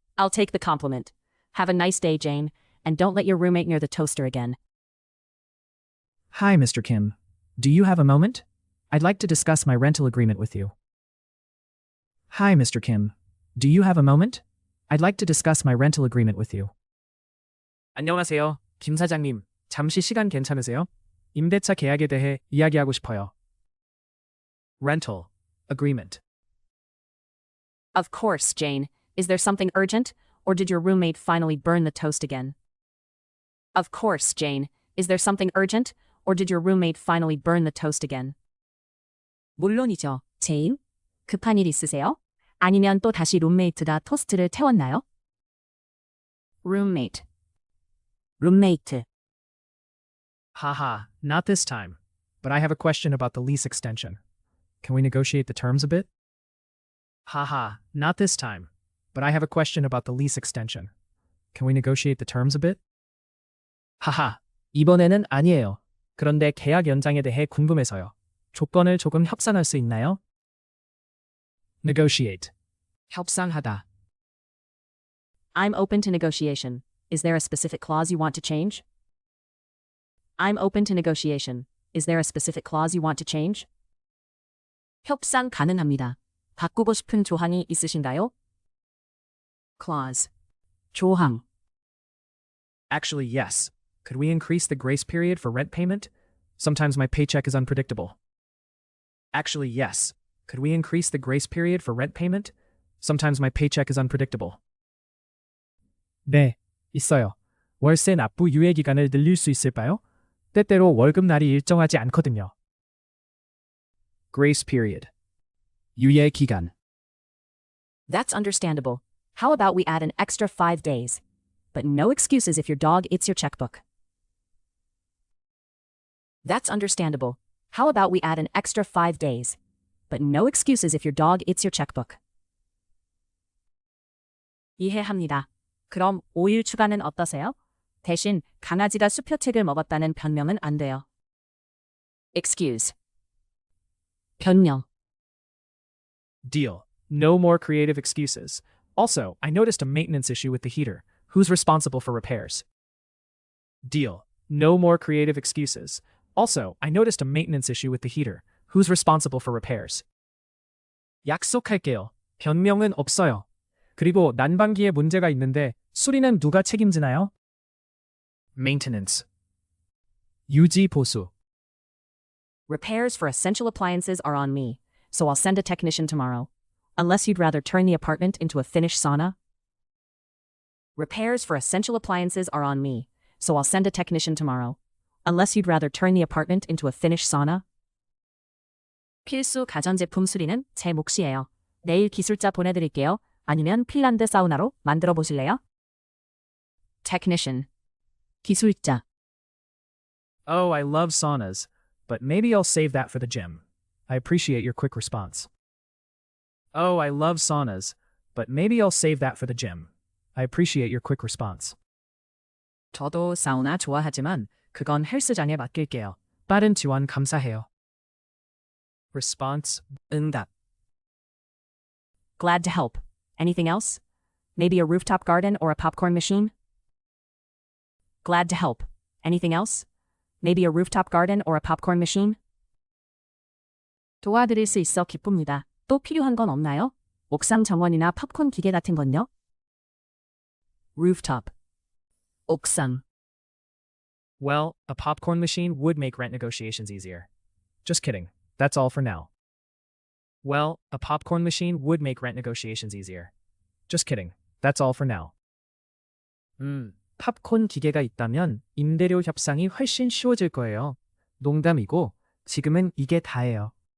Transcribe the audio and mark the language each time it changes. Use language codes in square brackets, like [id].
[en] I'll take the compliment. Have a nice day, Jane, and don't let your roommate near the toaster again. Hi, Mr. Kim. Do you have a moment? I'd like to discuss my rental agreement with you. Hi, Mr. Kim. Do you have a moment? I'd like to discuss my rental agreement with you. [ko] 안녕하세요, 김 사장님. 잠시 시간 괜찮으세요? 임대차 계약에 대해 이야기하고 싶어요. [en] Rental agreement. Of course, Jane. Is there something urgent, or did your roommate finally burn the toast again? Of course, Jane. Is there something urgent, or did your roommate finally burn the toast again? [ko] 물론이죠, 제인. 급한 일 있으세요? 아니면 또 다시 룸메이트가 토스트를 태웠나요? [en] Roommate. Roommate. Haha, not this time. But I have a question about the lease extension. Can we negotiate the terms a bit? Haha, not this time. But I have a question about the lease extension. Can we negotiate the terms a bit? [ko] 하하, 이번에는 아니에요. 그런데 계약 연장에 대해 궁금해서요. 조건을 조금 협상할 수 있나요? [en] Negotiate. [ko] 협상하다. [en] I'm open to negotiation. Is there a specific clause you want to change? I'm open to negotiation. Is there a specific clause you want to change? [ko] 협상 가능합니다. 바꾸고 싶은 조항이 있으신가요? [en] Clause. [ko] 조항. [en] Actually, yes. Could we increase the grace period for rent payment? Sometimes my paycheck is unpredictable. Actually, yes. Could we increase the grace period for rent payment? Sometimes my paycheck is unpredictable. [ko] 네, 있어요. 월세 납부 유예 기간을 늘릴 수 있을까요? 때때로 월급 날이 일정하지 않거든요. [en] Grace period. [ko] 유예 기간. [en] That's understandable. How about we add an extra 5 days? But no excuses if your dog eats your checkbook. That's understandable. How about we add an extra 5 days? But no excuses if your dog eats your checkbook. [ko] 이해합니다. 그럼 5일 추가는 어떠세요? 대신 강아지가 수표책을 먹었다는 변명은 안 돼요. [en] Excuse. [ko] 변명. [en] Deal. No more creative excuses. Also, I noticed a maintenance issue with the heater. Who's responsible for repairs? Deal. No more creative excuses. Also, I noticed a maintenance issue with the heater. Who's responsible for repairs? [ko] 약속할게요. 변명은 없어요. 그리고 난방기에 문제가 있는데 수리는 누가 책임지나요? [en] Maintenance. [ko] 유지 보수. [en] Repairs for essential appliances are on me, so I'll send a technician tomorrow. Unless you'd rather turn the apartment into a Finnish sauna? Repairs for essential appliances are on me, so I'll send a technician tomorrow. Unless you'd rather turn the apartment into a Finnish sauna? [ko] 필수 가전제품 수리는 제 몫이에요. 내일 기술자 보내드릴게요. 아니면 핀란드 사우나로 만들어 보실래요? [en] Technician. [ko] 기술자. [en] Oh, I love saunas, but maybe I'll save that for the gym. I appreciate your quick response. Oh, I love saunas, but maybe I'll save that for the gym. I appreciate your quick response. [ko] 저도 사우나 좋아하지만 그건 헬스장에 맡길게요. 빠른 지원 감사해요. [en] Response, [ko] 응답. [en] Glad to help. Anything else? Maybe a rooftop garden or a popcorn machine? Glad to help. Anything else? Maybe a rooftop garden or a popcorn machine? [ko] 도와드릴 수 있어 기쁩니다. 또 필요한 건 없나요? 옥상 정원이나 팝콘 기계 같은 건요? [en] Rooftop. [ko] 옥상. [en] Well, a popcorn machine would make rent negotiations easier. Just kidding. That's all for now. Well, a popcorn machine would make rent negotiations easier. Just kidding. That's all for now. [ko] 팝콘 기계가 있다면 임대료 협상이 훨씬 쉬워질 거예요. 농담이고 지금은 이게 다예요.